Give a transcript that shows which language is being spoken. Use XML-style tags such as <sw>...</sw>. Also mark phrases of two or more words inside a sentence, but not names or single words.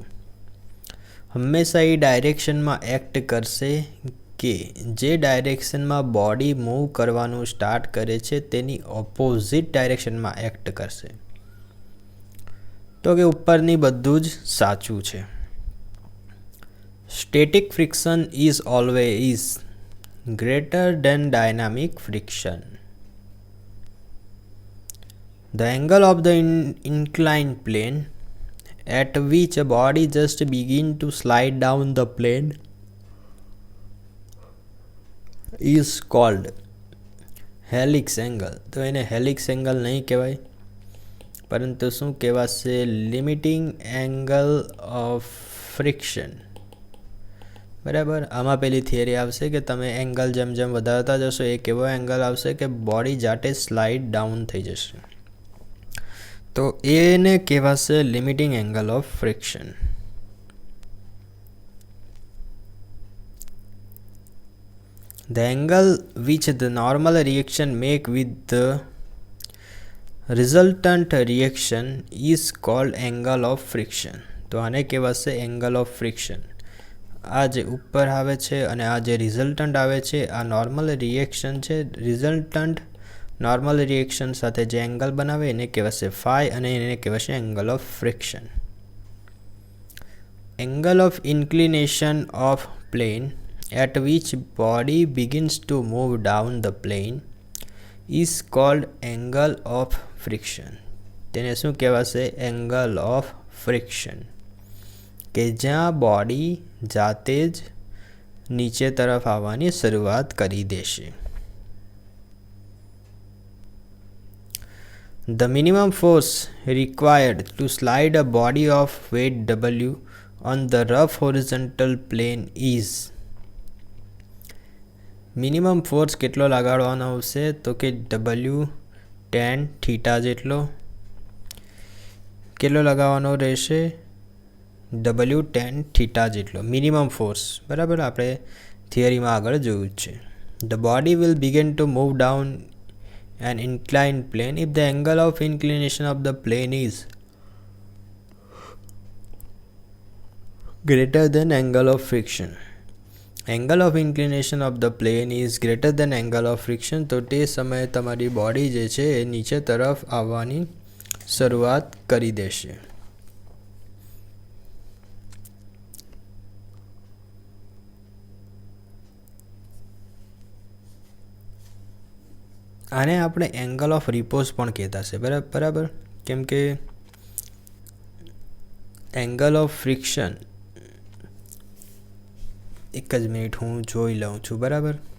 <gu>હંમેશા એ ડાયરેક્શનમાં એક્ટ કરશે કે જે ડાયરેક્શનમાં</gu> <en>body move</en> <gu>કરવાનું સ્ટાર્ટ કરે છે તેની ઓપોઝિટ ડાયરેક્શનમાં એક્ટ કરશે. તો કે ઉપરની બધું જ સાચું છે.</gu> <en>static friction is always greater than dynamic friction. The angle of the inclined plane at which a body just begin to slide down the plane is called helix angle.</en> <gu>તો એને</gu> <en>helix angle</en> <gu>નહીં કહેવાય પરંતુ શું કહેવાશે?</gu> <en>limiting angle of friction.</en> <gu>બરાબર. આમાં પેલી થિયરી આવશે કે તમે એંગલ જેમ જેમ વધારતા જશો એક એવો એંગલ આવશે કે બોડી જાતે</gu> <en>slide down</en> <gu>થઈ જશે.</gu> <en>તો એને કહેવાશે limiting angle of friction. The angle which the normal reaction make with the resultant reaction is called angle of friction.</en> <gu>તો આને કહેવાશે</gu> <en>angle of friction.</en> <gu>આ જે ઉપર આવે છે અને આ જે રિઝલ્ટન્ટ આવે છે આ</gu> <en>normal reaction</en> <gu>છે.</gu> <en>resultant normal reaction</en> <gu>સાથે જે એંગલ બનાવે એને કહેવાશે ફાઈ અને એને કહેવાશે</gu> <en>angle of friction. angle of inclination of plane at which body begins to move down the plane is called angle of friction.</en> <gu>તેને શું કહેવાશે?</gu> <en>angle of friction.</en> <gu>કે જ્યાં બોડી જાતે જ નીચે તરફ આવવાની શરૂઆત કરી દેશે.</gu> <en>The minimum force required to slide a body of weight W on the rough horizontal plane is, minimum force</en> <gu>કેટલો લગાડવાનો આવશે? તો કે W tan θ જેટલો. કેટલો લગાવવાનો રહેશે?</gu> <en>W tan theta</en> <gu>જેટલો</gu> <en>minimum force,</en> <gu>બરાબર, આપણે થિયરીમાં આગળ જોયું જ છે.</gu> <en>the body will begin to move down an inclined plane if the angle of inclination of the plane is greater than angle of friction. Angle of inclination of the plane is greater than angle of friction.</en> <gu>તો તે સમયે તમારી બોડી જે છે એ નીચે તરફ આવવાની શરૂઆત કરી દેશે. આને આપણે</gu> <en>angle of repose</en> <gu>પણ કહેતા છે, બરાબર, કેમ કે</gu> <en>angle of friction,</en> <gu>એક જ મિનિટ હું જોઈ લઉં છું, બરાબર.</gu>